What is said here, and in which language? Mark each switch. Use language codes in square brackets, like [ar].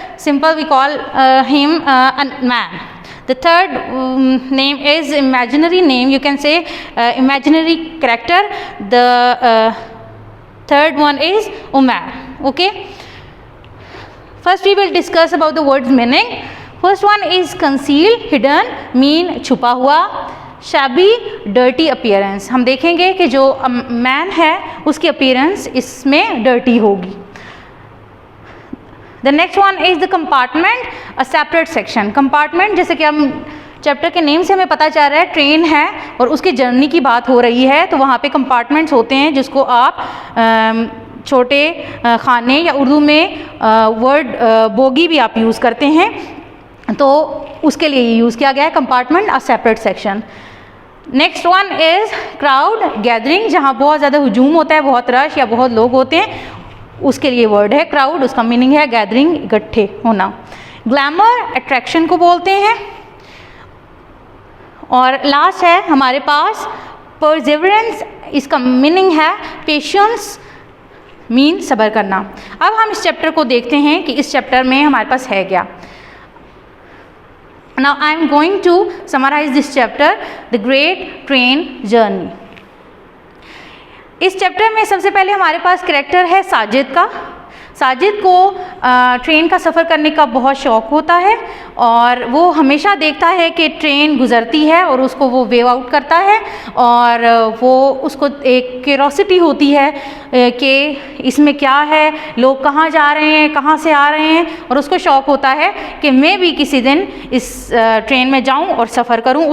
[en] Simple, we call him a man. The third name is imaginary name, you can say imaginary character. The third one is Umar. Okay. First we will discuss about the word's meaning. First one is concealed, hidden, mean [hi] छुपा हुआ, [en] shabby, dirty appearance. [hi] हम देखेंगे कि जो man है उसकी appearance इसमें dirty होगी. [en] The next one is the compartment, a separate section. [hi] Compartment जैसे कि हम चैप्टर के नेम से हमें पता चल रहा है ट्रेन है और उसके जर्नी की बात हो रही है, तो वहाँ पे कंपार्टमेंट्स होते हैं जिसको आप छोटे खाने या उर्दू में वर्ड बोगी भी आप यूज़ करते हैं, तो उसके लिए यूज़ किया गया है compartment, [en] A separate section. Next one is crowd, [hi] gathering, जहाँ बहुत ज़्यादा हुजूम होता है, बहुत रश या बहुत लोग होते हैं, उसके लिए वर्ड है क्राउड. उसका मीनिंग है गैदरिंग, इकट्ठे होना. ग्लैमर, अट्रैक्शन को बोलते हैं. और लास्ट है हमारे पास परसिवरेंस, इसका मीनिंग है पेशेंस, मीन सब्र करना. अब हम इस चैप्टर को देखते हैं कि इस चैप्टर में हमारे पास है क्या. [en] Now I am going to summarize this chapter, the great train journey. [hi] इस चैप्टर में सबसे पहले हमारे पास कैरेक्टर है साजिद का. साजिद को ट्रेन का सफ़र करने का बहुत शौक़ होता है और वो हमेशा देखता है कि ट्रेन गुज़रती है और उसको वो वेव आउट करता है और वो उसको एक क्यूरोसिटी होती है कि इसमें क्या है, लोग कहाँ जा रहे हैं, कहाँ से आ रहे हैं, और उसको शौक़ होता है कि मैं भी किसी दिन इस ट्रेन में जाऊँ और सफ़र करूँ.